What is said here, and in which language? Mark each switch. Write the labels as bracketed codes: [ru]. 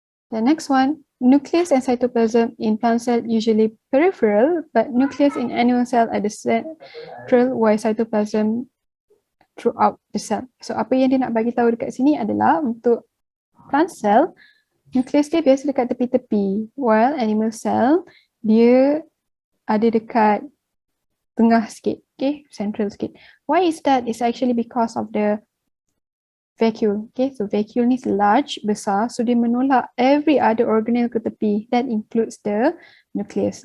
[en] The next one, nucleus and cytoplasm in plant cell usually peripheral, but nucleus in animal cell are the central, while cytoplasm throughout the cell. [ms] So apa yang dia nak bagi tahu dekat sini adalah untuk plant cell, nucleus dia biasa dekat tepi-tepi, while animal cell dia ada dekat tengah sikit, okay, central sikit. [en] Why is that? It's actually because of the vacuole. [ms] Okay, so vacuole ni large, besar, so dia menolak every other organelle ke tepi. [en] That includes the nucleus.